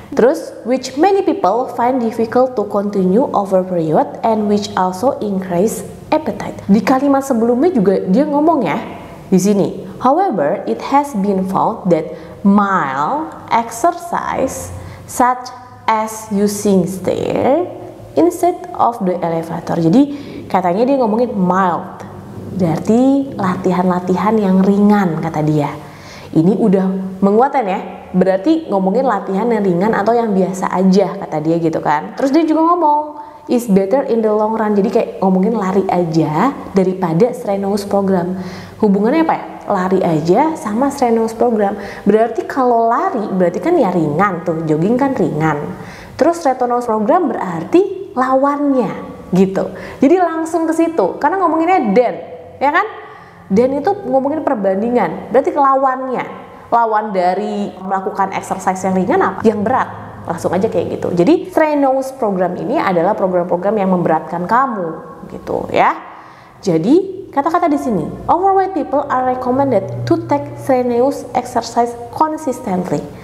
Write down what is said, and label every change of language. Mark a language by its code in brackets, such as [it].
[id] Terus [en] which many people find difficult to continue over period and which also increase appetite. [id] Di kalimat sebelumnya juga dia ngomong ya di sini. [en] However, it has been found that mild exercise such as using stair instead of the elevator. [id] Jadi katanya dia ngomongin mild, berarti latihan-latihan yang ringan kata dia. Ini udah menguatkan ya, berarti ngomongin latihan yang ringan atau yang biasa aja kata dia gitu kan. Terus dia juga ngomong, [en] is better in the long run. [id] Jadi kayak ngomongin lari aja daripada strenuous program. Hubungannya apa ya? Lari aja sama strenuous program. Berarti kalau lari berarti kan ya ringan tuh, jogging kan ringan. Terus strenuous program berarti lawannya gitu. Jadi langsung ke situ karena ngomonginnya dan, ya kan? Dan itu ngomongin perbandingan. Berarti lawannya. Lawan dari melakukan exercise yang ringan apa? Yang berat. Langsung aja kayak gitu. Jadi strenuous program ini adalah program-program yang memberatkan kamu gitu ya. Jadi kata-kata di sini, [en] overweight people are recommended to take strenuous exercise consistently.